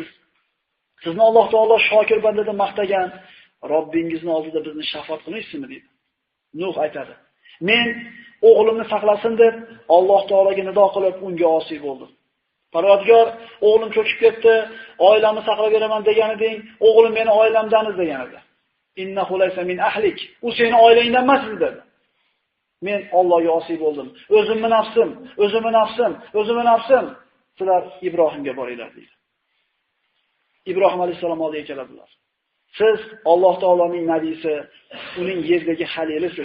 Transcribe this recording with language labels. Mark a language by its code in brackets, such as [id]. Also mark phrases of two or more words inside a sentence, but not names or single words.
[uz] Sizni Alloh taolo shokir banda deb maqtagan, Robbingizning oldida bizni shafoat qilmaysizmi dedi. Nuh aytadi: "Men o'g'limni saqlasin deb Alloh taologa nido qilib unga osiy bo'ldim. Parvardigor, o'g'lim cho'kib ketdi, oilamni saqlab beraman degan eding, o'g'lim meni oilamdan degan edi. [ar] إنه ليس من أهلك. [uz] U seni oilangdan emas dedi. Men Allohga osiy bo'ldim. O'zimni nafsim. Sizlar Ibrohimga boringlar dedi. Ibrohim alayhisalom oldiga keladilar. Siz Alloh taoloning nabiysi, uning yerdagi xalilisiz.